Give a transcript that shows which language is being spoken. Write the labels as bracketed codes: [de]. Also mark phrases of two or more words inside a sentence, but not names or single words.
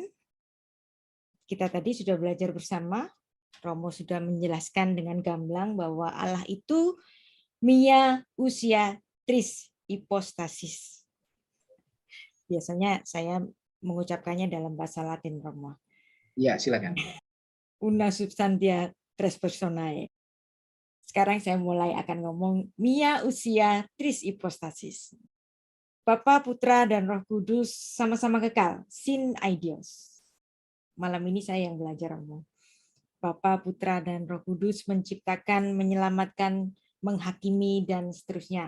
[id] Kita tadi sudah belajar bersama, Romo sudah menjelaskan dengan gamblang bahwa Allah itu [el] μία ουσία τρεις υποστάσεις. [id] Biasanya saya mengucapkannya dalam bahasa Latin, Romo. Ya, silakan. [la] Una substantia tres personae. [id] Sekarang saya mulai akan ngomong [el] μία ουσία τρεις υποστάσεις. [id] Bapa, Putra, dan Roh Kudus sama-sama kekal, [el] συν αΐδιοι. [id] Malam ini saya yang belajar ngomong. Bapa, Putra, dan Roh Kudus menciptakan, menyelamatkan, menghakimi, dan seterusnya.